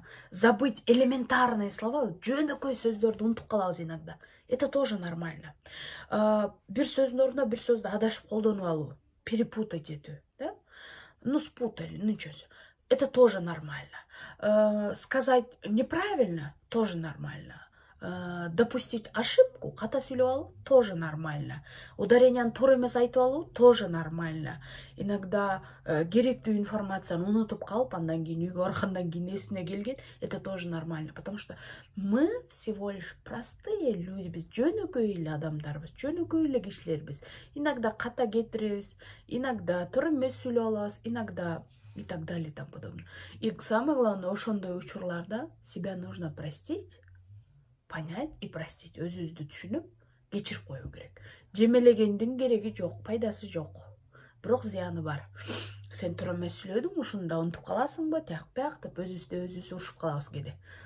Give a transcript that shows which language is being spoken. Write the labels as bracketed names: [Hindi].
[Russian] Забыть элементарные слова, [Kyrgyz] жөнөкөй сөздөрдү унутуп калабыз [Russian] иногда. [Kyrgyz] Это тоже нормально. Бир сөздүн ордуна бир сөздү адашып колдонуп алуу, [Russian] перепутать эту, да? Ну, спутали, ну ничего. Это тоже нормально. Сказать неправильно тоже нормально. Допустить ошибку, [Kyrgyz] ката сүйлөп алуу, [Russian] тоже нормально. [Kyrgyz] Ударенияны туура эмес айтып алуу, [Russian] тоже нормально. [Kyrgyz] Иногда керектүү информацияны унутуп калып, андан кийин үйгө баргандан кийин эсине келген, [Russian] это тоже нормально. Потому что мы всего лишь простые люди, [Kyrgyz] биз жөнөкөй эле адамдарбыз, жөнөкөй эле кишилербиз. [Russian] Иногда [Kyrgyz] ката кетиребиз, [Russian] иногда [Kyrgyz] туура эмес сүйлөп алабыз, [Russian] иногда и так далее и тому подобное. И самое главное, [Kyrgyz] ошондой учурларда [Russian] себя нужно простить, понять и простить. [Kyrgyz] Өзүбүздү түшүнүп, кечирип коюу керек. Жемелегендин кереги жок, пайдасы жок. Бирок зыяны бар. Сен туура эмес сүйлөдүң, ушунда унутуп каласыңбы, тяк-пяк деп өзүбүз урушуп калабыз кээде.